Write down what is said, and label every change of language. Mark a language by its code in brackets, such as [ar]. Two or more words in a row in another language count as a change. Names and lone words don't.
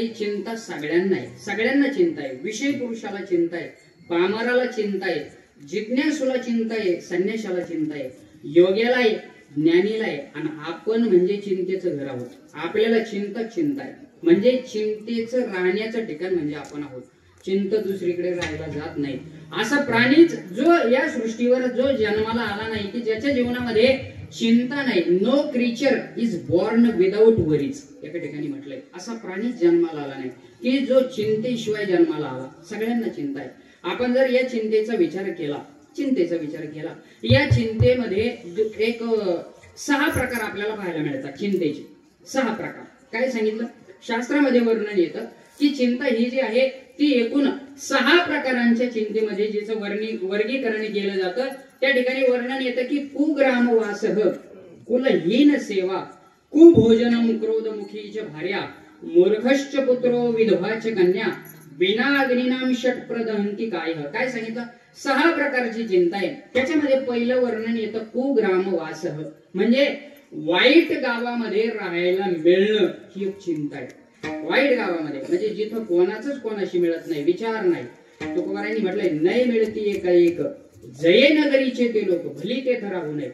[mr] चिंता सगळ्यांना आहे, सगळ्यांना चिंता आहे। विषय पुरुषाला चिंता आहे, पामराला चिंता आहे, जिज्ञासूला चिंता आहे, संन्याशाला चिंता आहे, योग्याला आहे, ज्ञानीला आहे। आणि आपण म्हणजे चिंतेचं घर आहोत। आपल्याला चिंता आहे म्हणजे चिंतेचं राहण्याचं ठिकाण म्हणजे आपण आहोत। चिंता दुसरीकडे राहायला जात नाही। असा प्राणीच जो या सृष्टीवर जो जन्माला आला नाही की ज्याच्या जीवनामध्ये चिंता नाही। [en] no creature is born without worries, [mr] एका ठिकाणी म्हटलंय। असा प्राणी जन्माला आला नाही की जो चिंतेशिवाय जन्माला आला। सगळ्यांना चिंता आहे। आपण जर या चिंतेचा विचार केला, या चिंतेमध्ये एक 6 प्रकार आपल्याला पाहायला मिळतात। चिंतेचे 6 प्रकार काय सांगितलं शास्त्रामध्ये वर्णन येतं की चिंता ही जी आहे ती एकूण 6 प्रकारांच्या चिंतेमध्ये जिचं वर्गीकरण केलं जातं। त्या ठिकाणी वर्णन येतं की [sa] कुग्रामवासः, कुलहीन सेवा, कुभोजनम क्रोधमुखीच भार्या, मूर्खश्च पुत्रो विधवाच कन्या, बिना अग्निनाम षटप्रदहंती काय। [mr] काय सांगितलं 6 प्रकारची चिंता आहे। त्याच्यामध्ये पहिलं वर्णन येतं कुग्रामवासः म्हणजे वाईट गावामध्ये राहायला मिळणं ही एक चिंता आहे। वाईट गावामध्ये म्हणजे जिथं कोणाचंच कोणाशी मिळत नाही, विचार नाही। तुकोबारायांनी म्हटलंय नाही मिळती एका एक जये नगरीचे ते लोक भली ते ठरावू नये।